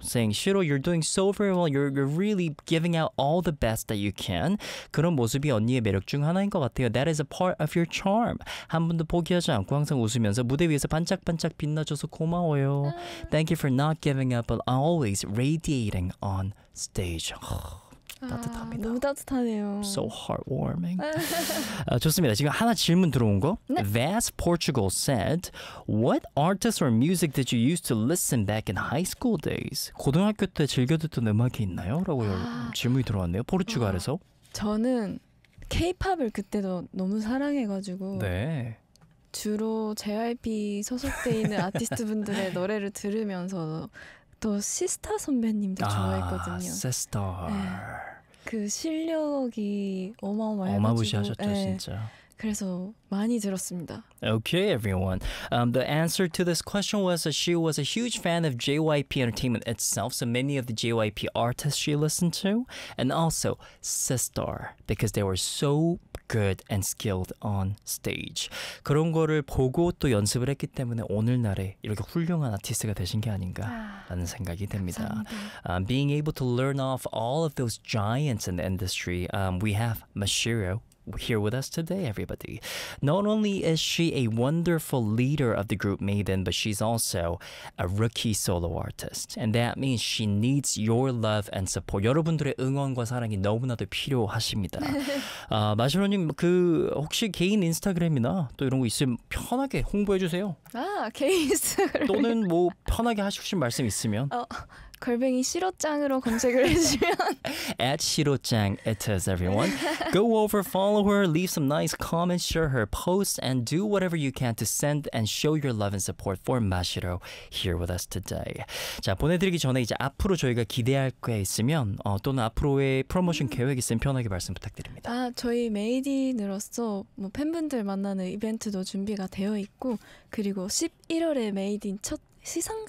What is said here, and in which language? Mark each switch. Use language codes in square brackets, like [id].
[en] Saying, 시로, you're doing so very well. You're really giving out all the best that you can. [ko] 그런 모습이 언니의 매력 중 하나인 것 같아요. [en] That is a part of your charm. [ko] 한 번도 포기하지 않고 항상 웃으면서 무대 위에서 반짝반짝 빛나줘서 고마워요. [en] Thank you for not giving up, but always radiating on stage. [ko] 따뜻합니다. 너무 따뜻하네요. [en] So heartwarming. [ko] 좋습니다. 지금 하나 질문 들어온 거. 네. [en] Vast Portugal said, What artists or music did you used to listen back in high school days? [ko] 고등학교 때 즐겨 듣던 음악이 있나요? 라고 질문이 들어왔네요. 포르투갈에서. 저는 K-POP을 그때도 너무 사랑해가지고 네. 주로 JYP 소속돼 있는 아티스트분들의 노래를 들으면서 또 시스타 선배님도 좋아했거든요. 아, 시스타. 네. 그 실력이 어마어마해가지고. 어마무시하셨죠, 네. 진짜. 그래서 많이 들었습니다. [en] Okay, everyone. The answer to this question was that she was a huge fan of JYP Entertainment itself, so many of the JYP artists she listened to, and also Sistar, because they were so good and skilled on stage. [ko] 그런 거를 보고 또 연습을 했기 때문에 오늘날에 이렇게 훌륭한 아티스트가 되신 게 아닌가라는 생각이 듭니다. [en] Being able to learn off all of those giants in the industry, we have Mashiro. Here with us today, everybody. Not only is she a wonderful leader of the group Maiden, but she's also a rookie solo artist. And that means she needs your love and support. [ko] 여러분들의 응원과 사랑이 너무나도 필요하십니다. 마시로님, 그 혹시 개인 인스타그램이나 또 이런 거 있으면 편하게 홍보해 주세요. 아, 개인 인스타그램. 또는 뭐 편하게 하실 말씀 있으면. 골뱅이 시로짱으로 검색을 해주시면 [en] At 시로짱 it is everyone. Go over, follow her, leave some nice comments, share her posts, and do whatever you can to send and show your love and support for Mashiro here with us today. [ko] 자, 보내드리기 전에 이제 앞으로 저희가 기대할 게 있으면 또는 앞으로의 프로모션 계획이 있으면 편하게 말씀 부탁드립니다. 아, 저희 메이디인으로서 뭐 팬분들 만나는 이벤트도 준비가 되어 있고 그리고 11월에 메이디인 첫 시상식